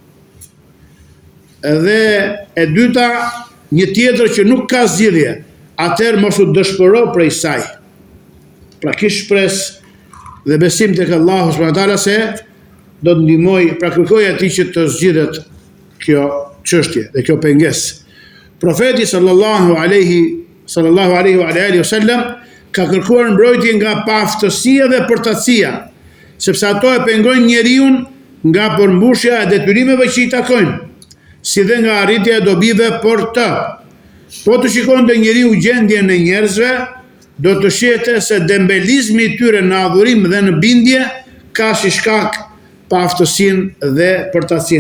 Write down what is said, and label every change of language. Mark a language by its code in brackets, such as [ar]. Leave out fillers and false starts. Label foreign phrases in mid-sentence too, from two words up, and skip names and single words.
[sq] Edhe e dyta, një tjetër që nuk ka zgjidhje, atëherë mos u dëshpëro prej saj. Pra kish shpresë dhe besim tek Allahu [ar] سبحانه وتعالى [sq] se do të ndihmoj, pra kërkoj atij që të zgjidhet kjo çështje dhe kjo pengesë. Profeti [ar] صلى الله عليه وعلى آله وسلم [sq] ka kërkuar mbrojtje nga paaftësia dhe përtatësia, sepse ato e pengojnë njeriu nga përmbushja e detyrimeve që i takojnë, si dhe nga arritja e dobive për të. Po të shikonte njeriu gjendjen e njerëzve, do të shihte se dembelizmi i tyre në adhurim dhe në bindje ka si shkak paaftësinë dhe përtatësinë.